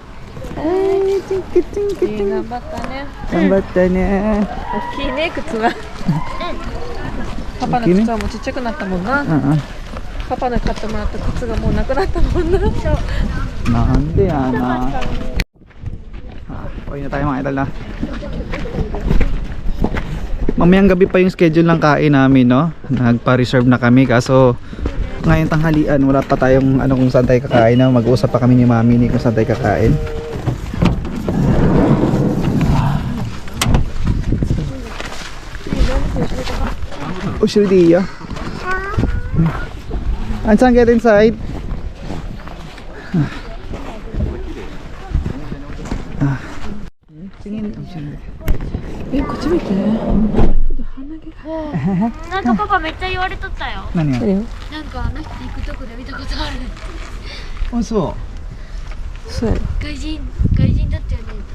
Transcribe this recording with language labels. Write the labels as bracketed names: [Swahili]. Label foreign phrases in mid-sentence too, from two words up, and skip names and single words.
[Japanese] 頑張ったね。頑張ったね。大きいね、靴は。パパの靴はもうちっちゃくなったもんな。パパの買ってもらった靴がもうなくなったもんな。なんでやな。 [Filipino] Uwi na tayo mga idol na. Mamayang gabi pa yung schedule ng kain namin, no? Nagpa-reserve na kami kaso ngayong tanghalian wala pa tayong kung saan tayo kakain, no? Mag-uusap pa kami ni Mami ni kung saan tayo kakain. Oh, Shirdiya. [English] Ansan, get inside. [Filipino] Tingin. [Japanese] こっち見て。なんかパパめっちゃ言われとったよ。何よ。なんかあの人行くとこで見たことある。あ、そそうやろ。外人だったよね。